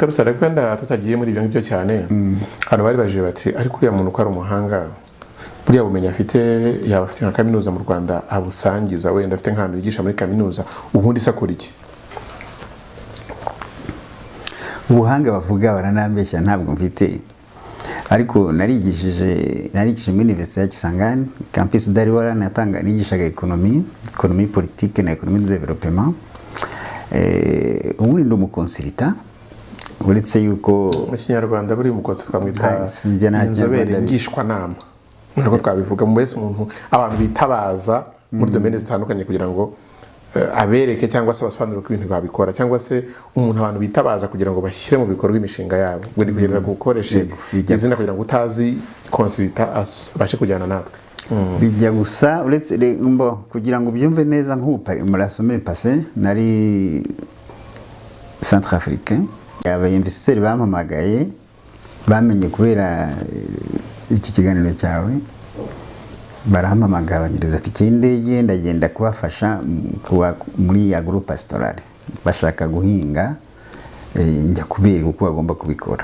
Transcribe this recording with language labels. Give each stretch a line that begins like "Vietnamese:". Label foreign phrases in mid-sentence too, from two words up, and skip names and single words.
Kinyarwanda: Rusara kwenda tutagiye muri ibyo ngibyo cyane, hano bari baje bati ariko uriya muntu ko ari umuhanga buriya bumenyi afite yaba afite nka kaminuza mu Rwanda abusangiza wenda afite nk'ahantu yigisha muri kaminuza, ubundi sakora iki? Ubuhanga bavuga baranambeshya ntabwo mfite, ariko narigishije muri Université ya Kisangani
French: campus d'Ariwara,
Kinyarwanda: natanga nigishaga
French: économie politique
Kinyarwanda: na
French: économie de développement.
Kinyarwanda: Ubundi ndi umukonsilita uretse yuko mu Kinyarwanda buri umukozi twamwita inzobere ngishwa nama, ntabwo twabivuga mu wese umuntu abantu bitabaza muri domaine zitandukanye kugira ngo abereke cyangwa se basobanure ko ibintu babikora, cyangwa se umuntu abantu bitabaza kugira ngo bashyire mu bikorwa imishinga yabo, buri kugereza gukoresha izina kugira ngo utazi konsilita abashe kujyana natwe. Bijya gusa uretse kugira ngo byumve neza nk'ubu muri
French: semaine passée
Kinyarwanda: nari Centrafricain, aba investisseurs bampamagaye bamenye kubera iki kiganiro cyawe, barahamamagara banyereza ati cy'indege ndagenda kubafasha muri
French: agro pastoral,
Kinyarwanda: bashaka guhinga njya kubera uko bagomba kubikora.